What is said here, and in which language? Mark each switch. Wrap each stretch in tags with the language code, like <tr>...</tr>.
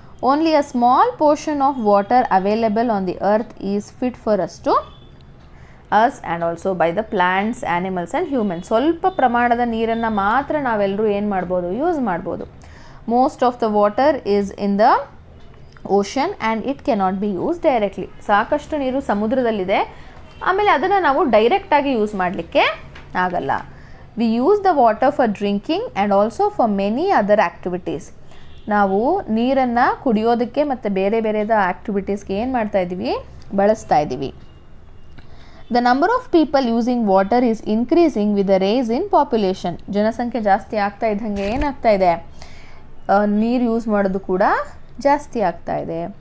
<en>Only a small portion of water available on the earth is fit for us and also by the plants, animals and humans.</en> <kn>ಸ್ವಲ್ಪ ಪ್ರಮಾಣದ ನೀರನ್ನು ಮಾತ್ರ ನಾವೆಲ್ಲರೂ ಏನು ಮಾಡ್ಬೋದು? Use ಮಾಡ್ಬೋದು.</kn> <en>Most of the water is in the ocean and it cannot be used directly.</en> <kn>ಸಾಕಷ್ಟು ನೀರು ಸಮುದ್ರದಲ್ಲಿದೆ, ಆಮೇಲೆ ಅದನ್ನು ನಾವು ಡೈರೆಕ್ಟಾಗಿ ಯೂಸ್ ಮಾಡಲಿಕ್ಕೆ ಆಗಲ್ಲ.</kn> <en>We use the water for drinking and also for many other activities.</en> <kn>ನಾವು ನೀರನ್ನು ಕುಡಿಯೋದಕ್ಕೆ ಮತ್ತು ಬೇರೆ ಬೇರೆದ ಆ್ಯಕ್ಟಿವಿಟೀಸ್ಗೆ ಏನು ಮಾಡ್ತಾ ಇದ್ದೀವಿ? ಬಳಸ್ತಾ ಇದ್ದೀವಿ.</kn> <en>The number of people using water is increasing with the race in population.</en> <kn>ಜನಸಂಖ್ಯೆ ಜಾಸ್ತಿ ಆಗ್ತಾ ಇದ್ದಂಗೆ ಏನಾಗ್ತಾ ಇದೆ? ನೀರು ಯೂಸ್ ಮಾಡೋದು ಕೂಡ ಜಾಸ್ತಿ ಆಗ್ತಾ ಇದೆ.</kn>